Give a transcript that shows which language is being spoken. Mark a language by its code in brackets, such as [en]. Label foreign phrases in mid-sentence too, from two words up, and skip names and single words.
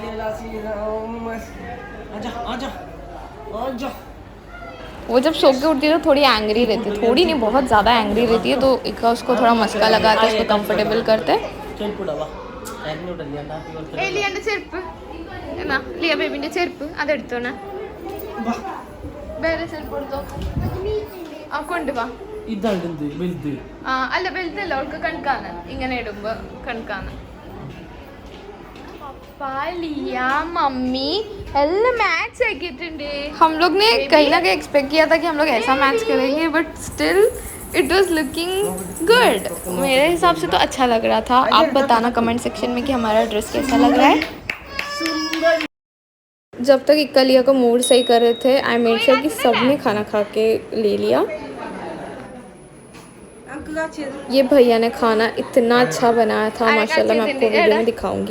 [hi] वो जब सो के उठती है तो थोड़ी एंग्री रहती है, थोड़ी नहीं बहुत ज़्यादा एंग्री रहती है, तो इक्का उसको थोड़ा मस्का लगाते उसको कंफर्टेबल करते। [ml] लिया बेबी ചെരുപ്പ് അതെടുത്തോണ വേറെ ചെരുപ്പ് എടുത്തോ ആ കൊണ്ടുവാ ഇതാണ് വലുത് ആ അല്ല വലുതല്ല അവൾക്ക് കണക്കാണ് ഇങ്ങനെ ഇടുമ്പോ കണക്കാണ് പാപ്പ ലിയ മമ്മി എല്ലാ മാച്ച് ആക്കിട്ടുണ്ട്। [hi] हम लोग ने कहीं ना कहीं एक्सपेक्ट किया था कि हम लोग ऐसा मैच करेंगे, [en] but still it was looking good. [hi] मेरे हिसाब से तो अच्छा लग रहा था। आप बताना [en] comment section [hi] में कि हमारा ड्रेस कैसा लग रहा है। जब तक इक्का लिया का मूड सही कर रहे थे, [en] I made sure [hi] कि सबने खाना खा के ले लिया। ये भैया ने खाना इतना अच्छा बनाया था माशाल्लाह, मैं आपको वीडियो में दिखाऊंगी।